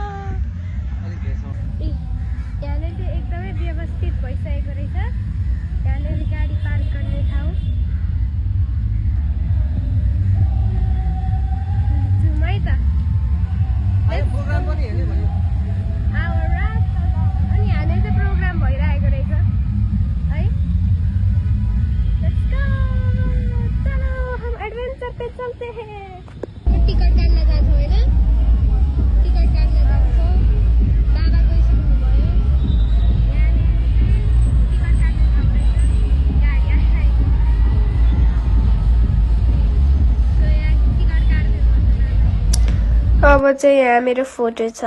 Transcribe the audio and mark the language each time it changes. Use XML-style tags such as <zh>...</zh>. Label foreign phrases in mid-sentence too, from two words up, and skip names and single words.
<ne>यहाँनिर चाहिँ एकदमै व्यवस्थित भइसकेको रहेछ। यहाँनिर गाडी पार्क गर्ने ठाउँ। जाउँ है त। प्रोग्राम पनि हेर्ने भन्यो। अनि यहाँनिर चाहिँ प्रोग्राम भइरहेको रहेछ है।</ne> <en>let's go,</en> <hi>चलो हम एडवेंचर पे चलते हैं।</hi> <ne>टिकट काट्न जान्छौँ होइन? टिकट काट्न जान्छौँ। दादा गइसक्नु भयो। अब चाहिँ यहाँ मेरो फोटो छ।</ne>